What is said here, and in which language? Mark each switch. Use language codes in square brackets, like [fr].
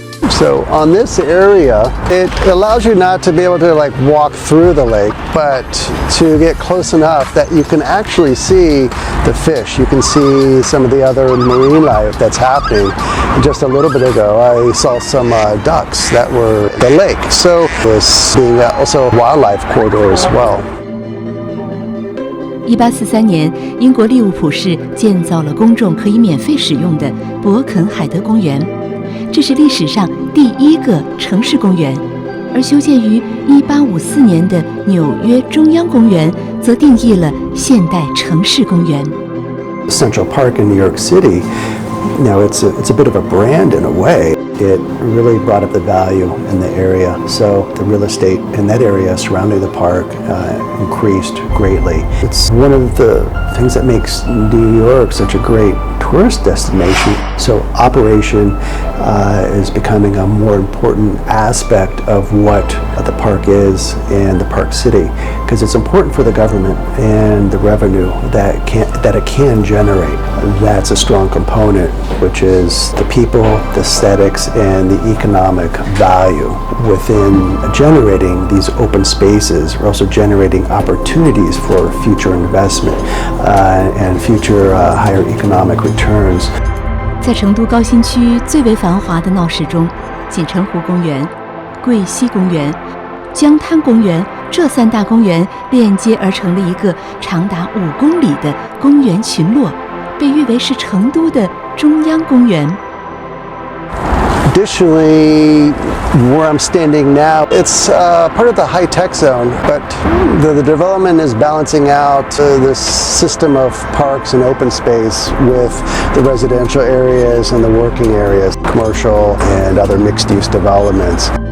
[en] So on this area, it allows you not to be able to like walk through the lake, but to get close enough that you can actually see the fish. You can see some of the other marine life that's happening. Just a little bit ago, I saw some ducks that were in the lake. So this being also a wildlife corridor as well. [zh] 1843年，英国利物浦市建造了公众可以免费使用的伯肯海德公园。这是历史上第一个城市公园，而修建于1854年的纽约中央公园则定义了现代城市公园。 [en] Central Park in New York City, it's a bit of a brand in a way. It really brought up the value in the area. So the real estate in that area surrounding the park increased greatly. It's one of the things that makes New York such a great tourist destination. So operation is becoming a more important aspect of what the park is and the park city, because it's important for the government and the revenue that it can generate. That's a strong component, which is the people, the aesthetics, and the economic value within generating these open spaces. We're also generating opportunities for future investment and future higher economic returns. [zh] 在成都高新区最为繁华的闹市中，锦城湖公园、桂溪公园、江滩公园这3大公园链接而成了一个长达5公里的公园群落，被誉为是成都的中央公园。 [en] Additionally, where I'm standing now, it's part of the high-tech zone, but the development is balancing out this system of parks and open space with the residential areas and the working areas, commercial and other mixed-use developments.